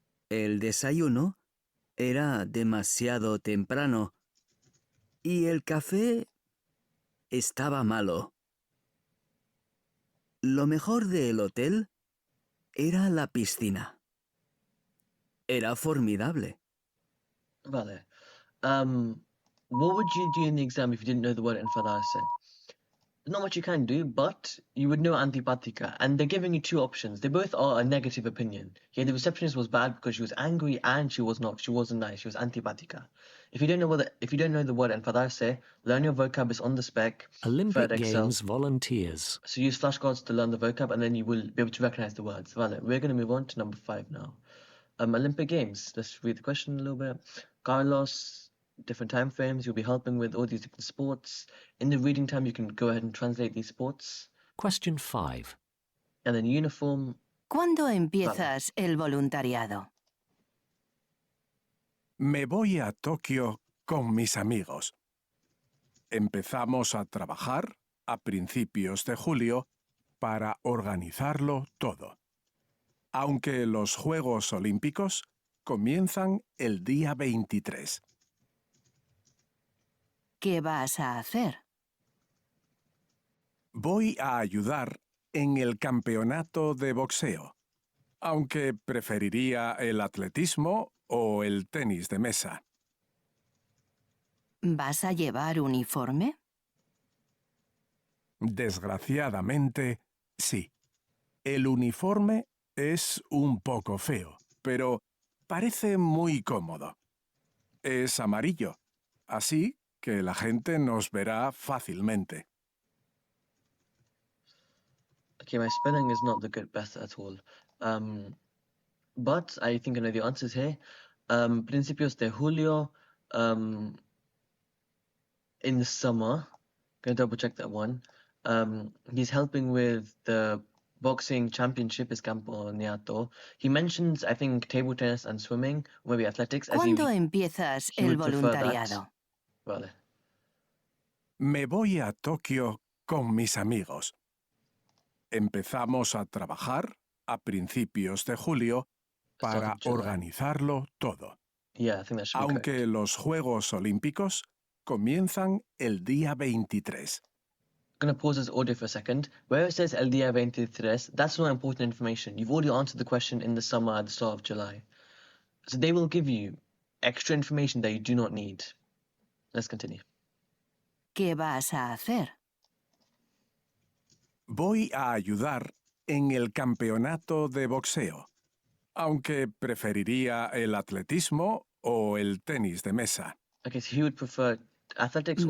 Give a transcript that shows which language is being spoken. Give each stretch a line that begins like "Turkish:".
Spanish: El desayuno era demasiado temprano y el café estaba malo. Lo mejor del hotel era la piscina. Era formidable. Vale.
English: What would you do in the exam if you didn't know the word enfadarse? Not much you can do, but you would know antipatica, and they're giving you two options. They both are a negative opinion. Yeah, the receptionist was bad because she was angry and she wasn't nice. She was antipatica. If you don't know the word enfadarse, learn your vocab. It's on the spec. Olympic Third Excel. Games volunteers. So use flashcards to learn the vocab, and then you will be able to recognize the words. Vale, we're going to move on to number 5 now. Olympic Games. Let's read the question a little bit. Carlos, different time frames. You'll be helping with all these different sports. In the reading time, you can go ahead and translate these sports. Question 5. And then uniform.
Spanish: ¿Cuándo empiezas el voluntariado? Me voy a Tokio con mis amigos. Empezamos a trabajar a principios de julio para organizarlo todo. Aunque los Juegos Olímpicos comienzan el día 23. ¿Qué vas a hacer? Voy a ayudar en el campeonato de boxeo, aunque preferiría el atletismo o el tenis de mesa. ¿Vas a llevar uniforme? Desgraciadamente, sí. El uniforme es un poco feo, pero parece muy cómodo. Es amarillo, así que la gente nos verá fácilmente.
English: Okay, my spelling is not the best at all. But I think I know the answers here. Principios de julio, in the summer. Gonna double check that one. He's helping with the boxing championship, is campeonato. He mentions, I think, table tennis and swimming, or maybe athletics. As
Spanish: ¿Cuándo empiezas
English: he
Spanish: el
English: would prefer that.
Spanish: voluntariado? Vale. Me voy a Tokio con mis amigos. Empezamos a trabajar a principios de julio para
English: Start of July.
Spanish: organizarlo todo.
English: Yeah, I think that should be correct.
Spanish: Aunque los Juegos Olímpicos comienzan el día 23.
English: I'm going to pause this audio for a second. Where it says El Día 23, that's not important information. You've already answered the question in the summer at the start of July. So they will give you extra information that you do not need. Let's continue.
Spanish: ¿Qué vas a hacer? Voy a ayudar en el campeonato de boxeo, aunque preferiría el atletismo o el tenis de mesa.
English: Okay, so he would prefer athletics or